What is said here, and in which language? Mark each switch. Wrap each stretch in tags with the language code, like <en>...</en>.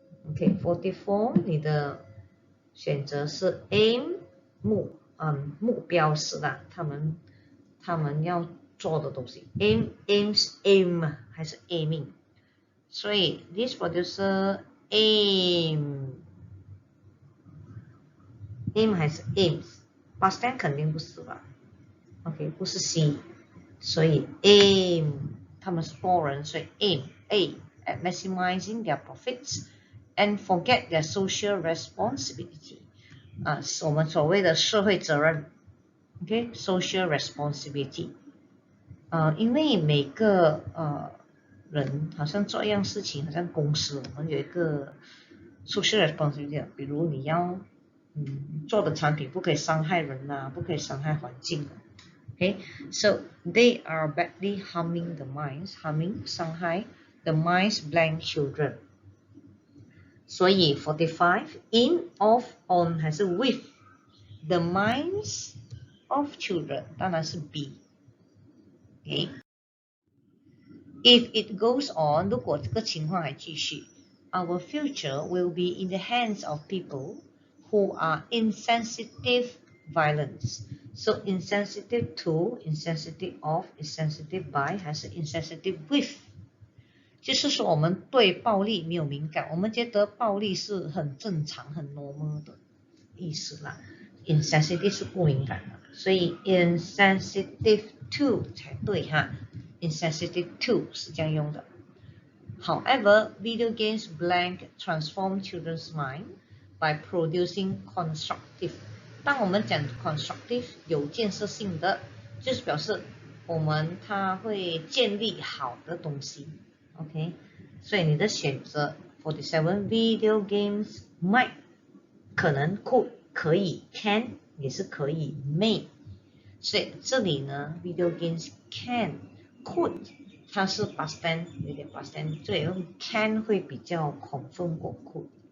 <zh>OK 44 你的选择是 aim 目标是啦，他们要做的东西 aim 还是 aiming， 所以</zh> <en>this producer aim</en> <zh>还是 aims， past tense 肯定不是吧。 OK 不是 C， 所以 aim 他们是多人，所以 aim A</zh> <en>at maximizing their profits and forget their social responsibility，</en> <zh>是我们所谓的社会责任。 OK social responsibility， 因为每个人好像做一样事情，好像公司我们有一个 social responsibility， 比如你要做的产品不可以伤害人不可以伤害环境。</zh> <en>Okay, so they are badly harming the minds,</en> <zh>伤害</zh> <en>the minds blank children。</en> <zh>所以 45 in, of, on 还是 with the minds of children， 当然是 B。</zh> <en>Okay， if it goes on，</en> <zh>如果这个情况还继续，</zh> <en>our future will be in the hands of people who are insensitive violence。 So insensitive to, insensitive of, insensitive by</en> <zh>还是</zh> <en>insensitive with，</en> <zh>就是说我们对暴力没有敏感，我们觉得暴力是很正常很 normal 的意思啦。 insensitive 是不敏感的，所以</zh> <en>insensitive to</en> <zh>才对insensitive to 是这样用的。</zh> <en>However, video games blank transform children's mind by producing constructive。</en> <zh>当我们讲 constructive 有建设性的，就是表示它会建立好的东西。 OK， 所以你的选择 47</zh> <en>video games might</en> <zh>可能 could 可以 can 也是可以 may，所以这里呢 video games can could 它是 past tense 有点 past tense， 所以用 can 会比较 confirm 过 could。</zh>